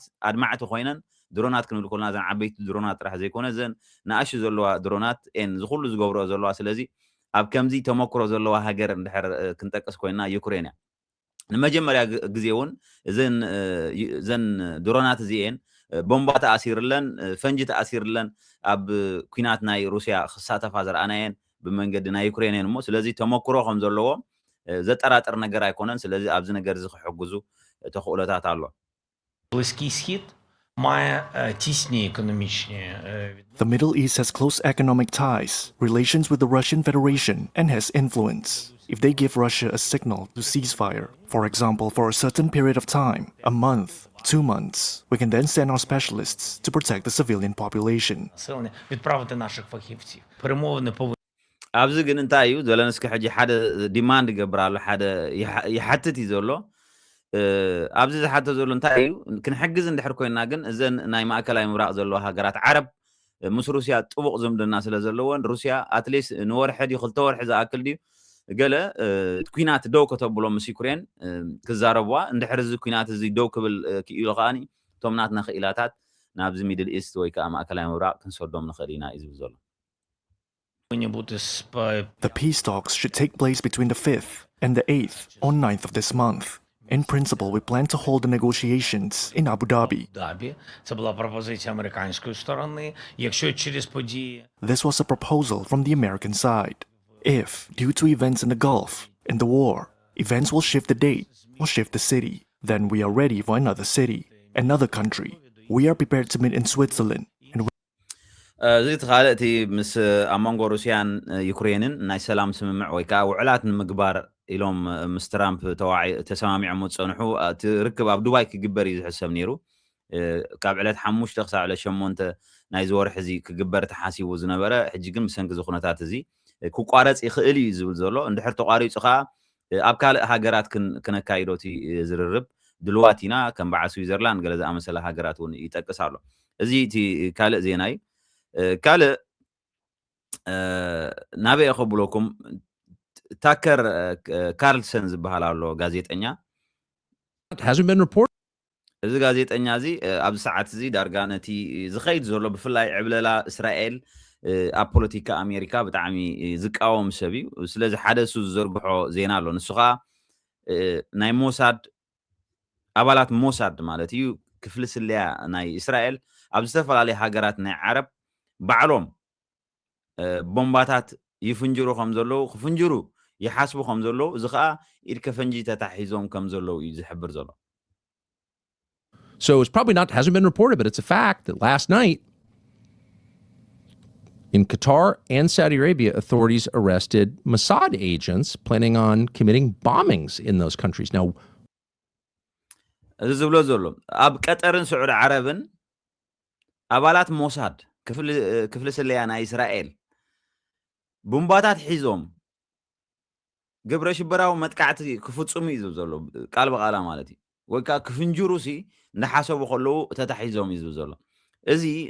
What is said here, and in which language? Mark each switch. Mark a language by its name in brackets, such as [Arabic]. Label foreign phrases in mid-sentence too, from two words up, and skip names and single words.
[Tigrinya] ኣድማዕቲ ኮይነን ድሮናት ክንብል ከለና ዘን ዓበይቲ ድሮናት ጥራሕ ዘይኮነ ዘን ንኣሹ ዘለዋ ድሮናት ኤን ዝኩሉ ዝገብሮ ዘለዋ ስለዚ ኣብ ከምዚ ተመክሮ ዘለዋ ሃገር እንድሕር ክንጠቅስ ኮይና ዩክሬን እያ ንመጀመርያ ግዜ እውን እዘን ድሮናት እዚአን ቦምባ ተኣሲርለን ፈንጂ ተኣሲርለን ኣብ ኩናት ናይ ሩስያ ክሳተፋ ዘርኣናየን ብመንገዲ ናይ ዩክሬን እሞ ስለዚ ተመክሮ ከም ዘለዎ ዘጠራጥር ነገር ኣይኮነን ስለዚ ኣብዚ ነገር እዚ ክሕግዙ ተኽእሎታት ኣሎ [Ukrainian] Близький Схід має тісні економічні [English] The Middle East has close economic ties, relations with the Russian Federation, and has influence. If they give Russia a signal to ceasefire, for example, for a certain period of time, a month, 2 months, we can then send our specialists to protect the civilian population. [Ukrainian] населення, відправити наших фахівців. Перемовини повинні [Tigrinya] ኣብዚ ግን እንታይ እዩ ዘለንስኪ ሕጂ ሓደ ዲማንድ ገብር ኣሎ ሓደ ይሓትት እዩ ዘሎ ኣብዚ ዝሓተ ዘሎ እንታይ እዩ ክንሕግዝ እንድሕር ኮይና ግን እዘን ናይ ማእከላይ ምብራቅ ዘለዋ ሃገራት ዓረብ ምስ ሩስያ ጥቡቕ ዝምድና ስለ ዘለዎን ሩስያ ኣትሊስት ንወርሒ ድዩ 2 ወርሒ ዝኣክል ድዩ ገለ ኩናት ደው ከተብሎም ምስ ዩክሬን ክዛረብዋ እንድሕር እዚ ኩናት እዚ ደው ክብል ክኢሉ ከዓኒ እቶም ናትና ክኢላታት ናብዚ [English] Middle East [Tigrinya] ወይ ከዓ ማእከላይ ምብራቅ ክንሰዶም ንኽእል ኢና እዩ ዝብል ዘሎ [Ukrainian] бути [English] The peace talks should take place between the 5th and the 8th or 9th of this month. In principle, we plan to hold the negotiations in Abu Dhabi. [Ukrainian] Дабі. Це була пропозиція американської сторони. Якщо через події [English] This was a proposal from the American side. If, due to events in the Gulf and the war, events will shift the date or shift the city, then we are ready for another city, another country. We are prepared to meet in Switzerland. And [Tigrinya] እዚ ትኻልእ እቲ ምስ ኣብ መንጎ ሩስያን ዩክሬንን ናይ ሰላም ስምምዕ ወይ ከዓ ውዕላት ንምግባር ኢሎም ምስ ትራምፕ ተሰማሚዖም ዝፀንሑ እቲ ርክብ ኣብ ዱባይ ክግበር እዩ ዝሕሰብ ነይሩ ካብ ዕለት 5 ክሳብ ዕለት 8 ናይ ዝወርሒ እዚ ክግበር ተሓሲቡ ዝነበረ ሕጂ ግን ብሰንኪ እዚ ኩነታት እዚ ክቋረፅ ይኽእል እዩ ዝብል ዘሎ እንድሕር ተቋሪፁ ከዓ ኣብ ካልእ ሃገራት ክነካይዶ እቲ ዝርርብ ድልዋት ኢና ከም በዓል ስዊዘርላንድ ገለ ዝኣመሰለ ሃገራት እውን ይጠቅስ ኣሎ እዚ እቲ ካልእ ዜና እዩ ካልእ ናበይ ክብለኩም ታከር ካርልሰን ዝበሃል ኣሎ ጋዜጠኛ [English] hasn't been reported. [Tigrinya] እዚ ጋዜጠኛ እዚ ኣብ ሰዓት እዚ ዳርጋ ነቲ ዝኸይድ ዘሎ ብፍላይ ዕብለላ እስራኤል ኣብ ፖለቲካ ኣሜሪካ ብጣዕሚ ዝቃወም ሰብ እዩ ስለዚ ሓደ እሱ ዝዘርግሖ ዜና ኣሎ ንሱ ከዓ ናይ ሞሳድ ኣባላት ሞሳድ ማለት እዩ ክፍሊ ስለያ ናይ እስራኤል ኣብ ዝተፈላለዩ ሃገራት ናይ ዓረብ ባዕሎም ቦምባታት ይፍንጅሩ ከም ዘለዉ ክፍንጅሩ ይሓስቡ ከም ዘለዉ እዚ ከዓ ኢድ ከፈንጂ ተታሒዞም ከም ዘለዉ እዩ ዝሕብር ዘሎ [English] So it's probably not, hasn't been reported, but it's a fact that last night in Qatar and Saudi Arabia, authorities arrested Mossad agents planning on committing bombings in those countries. Now, [Tigrinya] እዚ ዝብሎ ዘሎ ኣብ ቀጠርን ስዑድ ዓረብን ኣባላት ሞሳድ ክፍሊ ስለያ ናይ እስራኤል ቦምባታት ሒዞም ግብረ ሽበራዊ መጥቃዕቲ ክፍፅሙ እዩ ዝብል ዘሎ ቃል በቃላ ማለት እዩ ወይ ከዓ ክፍንጅሩ ሲ እንዳሓሰቡ ከለዉ ተታሒዞም እዩ ዝብል ዘሎ እዚ